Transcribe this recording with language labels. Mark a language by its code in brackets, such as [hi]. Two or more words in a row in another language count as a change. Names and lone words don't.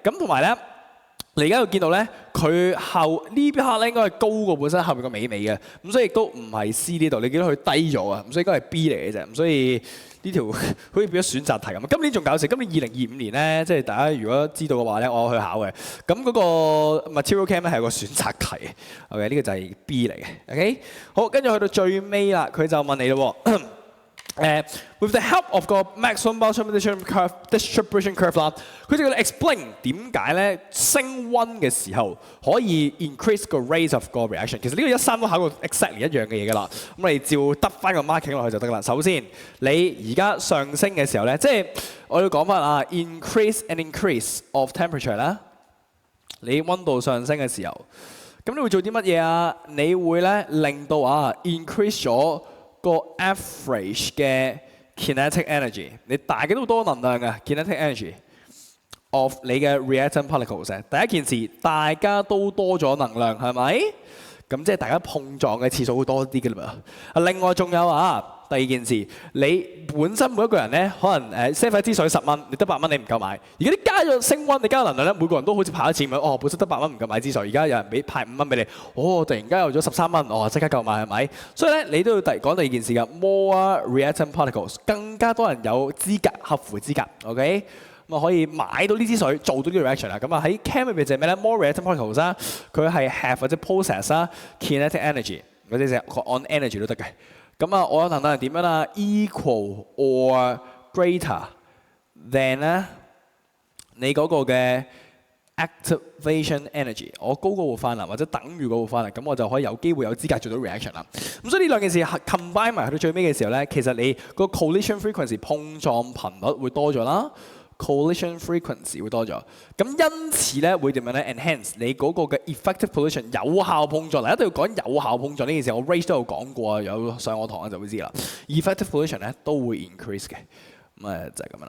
[yue] 咁同埋咧，你而家會見到咧，佢後呢 part 咧應該係高過本身後面個尾嘅，咁所以亦都唔係 C 呢度。你見到佢低咗啊，咁所以應該係 B 嚟嘅啫。咁所以呢條好似變咗選擇題咁。今年仲搞笑，今年2025年咧，即係大家如果知道嘅話咧，我去考嘅。咁嗰個 [en] material chem [yue] 咧係個選擇題。OK， 呢個就係 B 嚟嘅。OK， 好，跟住去到最尾啦，佢就問你咯。 [en] With the help of [yue] 個 [en] Maxwell Boltzmann distribution curve [yue] 啦，佢就要 explain 點解咧升溫嘅時候可以 increase 個 [en] rate of [yue] 個 reaction。其實呢個1、3都考過 exactly 一樣嘅嘢㗎啦。咁我哋照得翻個 marking 落去就得啦。首先，你而家上升嘅時候咧，即係我要講翻啊 ， [en] increase and increase of temperature [yue] 啦。你溫度上升嘅時候，咁你會做啲乜嘢啊？你會咧令到increase 咗個 average 嘅 [en] kinetic energy， [yue] 你大嘅都多能量嘅 [en] kinetic energy of [yue] 你嘅 reactant particles。第一件事，大家都多咗能量，係咪？咁即係大家碰撞嘅次數會多啲嘅啦噃。另外仲有第二件事，你本身每一個人咧，可能set 塊支水10蚊，你得8蚊你唔夠買。而家你加咗升溫，你加能量咧，每個人都好似派一次咁。哦，本身得8蚊唔夠買支水，而家有人派5蚊俾你。哦，突然間有咗13蚊，哦，即刻夠買係咪？所以咧，你都要講第二件事㗎。 [en] More reactant particles， [yue] 更加多人有資格合乎資格 ，OK？咁啊可以買到呢支水，做到呢個 reaction 啦。咁啊喺 chem 入邊就係咩咧 ？ [en] More reactant particles [yue] 啦，佢係 have 或者 possess 啦 [en] kinetic energy， [yue] 或者係 [en] on energy [yue] 都得嘅。咁啊，我有能量係點樣啦 ？ [en] Equal or greater than [yue] 咧你嗰個嘅 [en] activation energy， [yue] 我高過活化能或者等於嗰活化能，咁我就可以有機會有資格做到 reaction 啦。咁所以呢兩件事 combine 埋去到最尾嘅時候咧，其實你個 [en] collision frequency [yue] 碰撞頻率會多咗啦。 [en] collision frequency [yue] 會多咗，咁因此咧會點樣咧 enhance 你嗰個嘅 [en] effective collision [yue] 有效碰撞。嗱，一定要講有效碰撞呢件事，我 race 都有講過啊，有上我堂就會知啦。 [en] effective collision [yue] 咧都會 increase 嘅，咁就係咁樣啦。